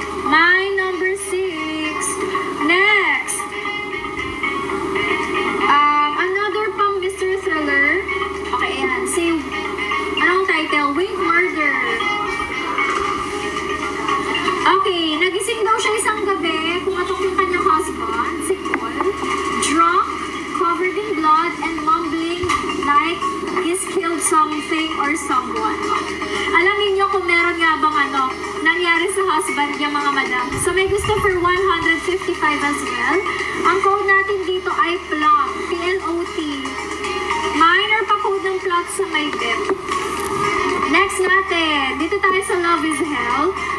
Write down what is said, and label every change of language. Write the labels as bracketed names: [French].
[English] My number 6. Next. [Filipino] Another pang mystery thriller. Okay, yan. Si, anong title? Wink Murder. Okay, nagising daw siya isang gabi. Pumatok yung kanyang husband, si Paul. [English] Drunk, covered in blood, and mumbling like he's killed something or someone. [Filipino] Alam niyo kung meron nga bang nangyari sa husband niya, mga madam. So may gusto [English] for 155 as well. [Filipino] Ang code natin dito ay plot. P-L-O-T. Minor pa code ng plot sa may bet. Next natin, dito tayo sa Love is Hell.